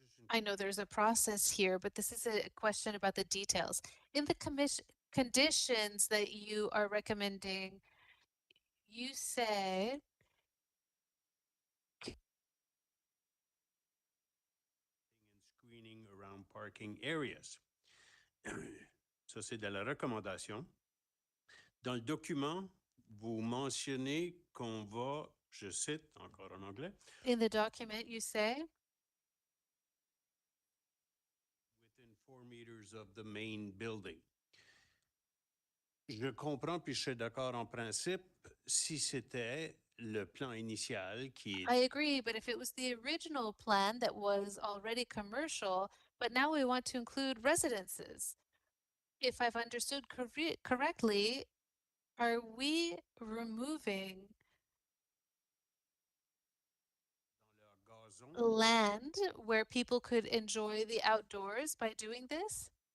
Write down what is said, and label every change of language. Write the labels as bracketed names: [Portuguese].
[English] I know there's a process here, but this is a question about the details. In the conditions that you are recommending, you say Screening around parking areas. [French] Ça, c'est de la recommandation. Dans le document, vous mentionnez qu'on va, je cite encore en anglais, [English] in the document, you say within 4 meters of the main building. [French] Je comprends puis je suis d'accord en principe si c'était le plan initial qui [English] I agree, but if it was the original plan that was already commercial, but now we want to include residences, if I've understood correctly, are we removing land where people could enjoy the outdoors by doing this?